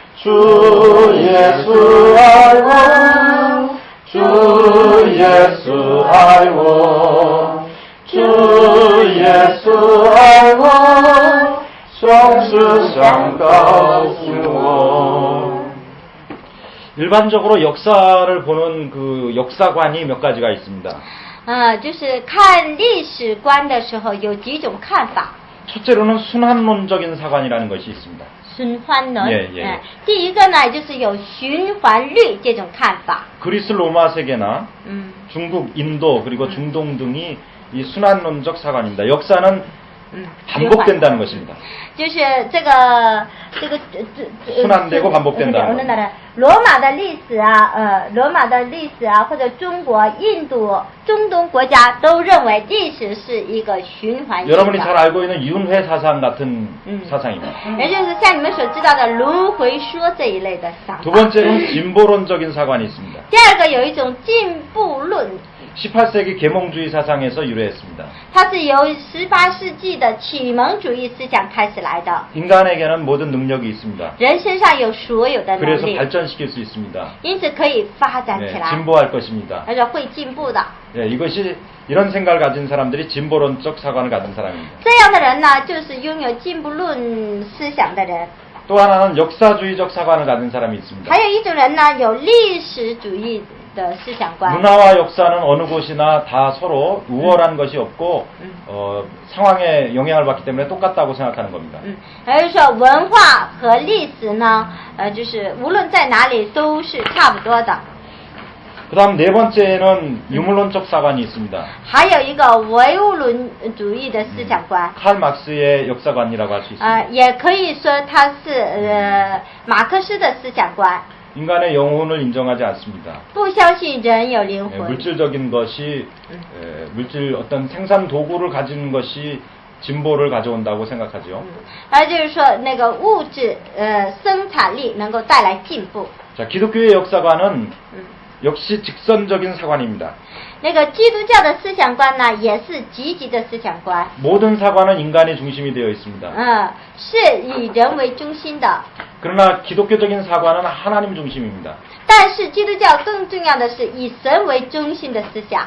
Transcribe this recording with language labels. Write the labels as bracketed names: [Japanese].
[Chinese] 主耶稣爱我，主耶稣爱我，主耶稣爱我，总是想告诉我。 [Korean] 일반적으로 역사를 보는 그 역사관이 몇 가지가 있습니다. [Chinese] 就是看历史观的时候有几种看法。 [Korean] 첫째로는 순환론적인 사관이라는 것이 있습니다. [Chinese] 循环论， [Korean] 예. [Chinese] 第一个呢就是有循环律这种看法。 [Korean] 그리스 로마 세계나 중국, 인도 그리고 중동 등이 이 순환론적 사관입니다. 역사는 반복된다는 것입니다. [Chinese] 就是这个 [Korean] 순환되고 반복된다는 것. [Chinese] 罗马的历史啊，或者中国、印度、中东国家都认为历史是一个循环性的。 [Korean] 여러분이 잘 알고 있는 윤회 사상 같은 사상입니다. [Chinese] 也就是像你们所知道的轮回说这一类的想法。 [Korean] 두 번째는 진보론적인 사관이 있습니다. [Chinese] 第二个有一种进步论， [Korean] 18세기 계몽주의 사상에서 유래했습니다. [Chinese] 它是由18世纪的启蒙主义思想开始来的。 [Korean] 인간에게는 모든 능력이 있습니다. [Chinese] 人身上有所有的能 [Korean] 그래서 [Chinese] 力， [Korean] 발전시킬 수 있습니다. [Chinese] 因此可以发展起 [Korean] 네, [Chinese] 来， [Korean] 진보할 것입니다. [Chinese] 而且会进步的。 [Korean] 네, 이것이 이런 생각을 가진 사람들이 진보론적 사관을 가진 사람입니다. [Chinese] 这样的人呢，就是拥有进步论思想的人。 [Korean] 또 하나는 역사주의적 사관을 가진 사람이 있습니다. [Chinese] 还有一种人呢，有历史主义的思想观。 [Korean] 문화와 역사는 어느 곳이나 다 서로 우월한 것이 없고 상황에 영향을 받기 때문에 똑같다고 생각하는 겁니다. [Chinese] 也就是说，文化和历史呢，就是无论在哪里都是差不多的。 [Korean] 그다음 네 번째는 유물론적 사관이 있습니다. [Chinese] 还有一个唯物论主义的思想观。 [Korean] 칼 막스의 역사관이라고 할 수 있습니다. [Chinese] 也可以说它是马克思的思想观。 [Korean] 인간의 영혼을 인정하지 않습니다. [Chinese] 不相信人有灵 [Korean] 네, [Chinese] 魂。 [Korean] 물질적인 것이 물질 어떤 생산 도구를 가진 것이 진보를 가져온다고 생각하죠. [Chinese] 就是说那个物质生产力能够带来进步。 [Korean] 자, 기독교의 역사관은 역시 직선적인 사관입니다. [Chinese] 那个基督教的思想观呢，也是积极的思想观。 [Korean] 모든 사관은 인간이 중심이 되어 있습니다. [Chinese] 是以人为中心的。 [Korean] 그러나 기독교적인 사관은 하나님 중심입니다. [Chinese] 但是基督教更重要的是以神为中心的思想，